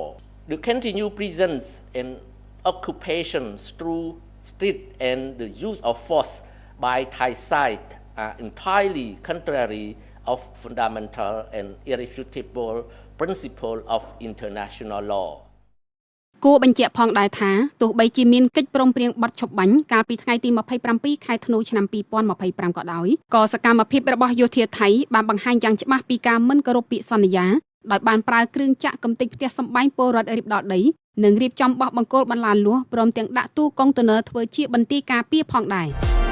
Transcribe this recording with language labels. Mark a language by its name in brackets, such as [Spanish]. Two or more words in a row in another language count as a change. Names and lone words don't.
[English] The continued presence and occupation through street and the use of force by Thai side are entirely contrary of fundamental and irrefutable principle of international law. [Khmer] គួរបញ្ជាក់ផងដែរថាទោះបីជាមានកិច្ចព្រមព្រៀងបទឈប់បាញ់កាលពីថ្ងៃទី27ខែធ្នូឆ្នាំ2025ក៏ដោយក៏សកម្មភាពរបស់យោធាថៃបានបង្ហាញយ៉ាងច្បាស់ពីការមិនគោរពពាក្យសន្យាដោយបានប្រើគ្រឿងចាក់កំទេចផ្ទះសម្បែងពលរដ្ឋរៀបដល់ដីនិងរៀបចំបោះបង្គោលបន្លាលួសព្រមទាំងដាក់ទូកុងតឺន័រធ្វើជាបន្ទាយការពារផងដែរ